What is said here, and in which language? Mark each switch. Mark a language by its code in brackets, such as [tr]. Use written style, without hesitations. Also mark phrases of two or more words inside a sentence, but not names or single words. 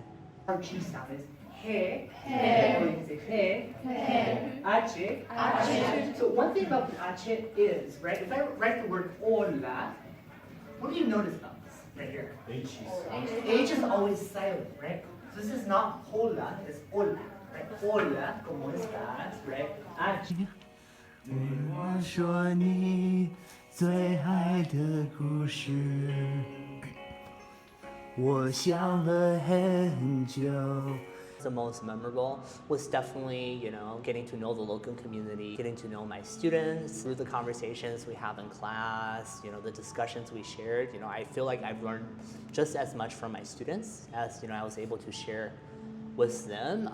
[en] Our key sound is he, ache. So one thing about the ache is, right, if I write the word hola, what do you notice about this right here? H is always silent, right? So this is not hola, it's hola, right? [es] Hola, ¿cómo estás, [en] right? Ache. [zh] 对我说你最爱的故事，我想了很久。 [en] The most memorable was definitely, getting to know the local community, getting to know my students through the conversations we have in class, the discussions we shared. I feel like I've learned just as much from my students as, I was able to share with them.